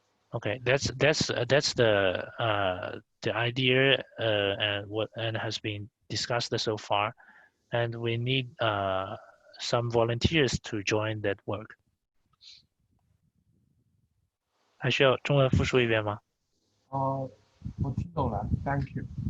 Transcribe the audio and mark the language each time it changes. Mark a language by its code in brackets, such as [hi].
[en] Okay, that's the idea and has been discussed so far, and we need some volunteers to join that work. [zh] 还需要中文复述一遍吗？我听懂了 ， [en] Thank you。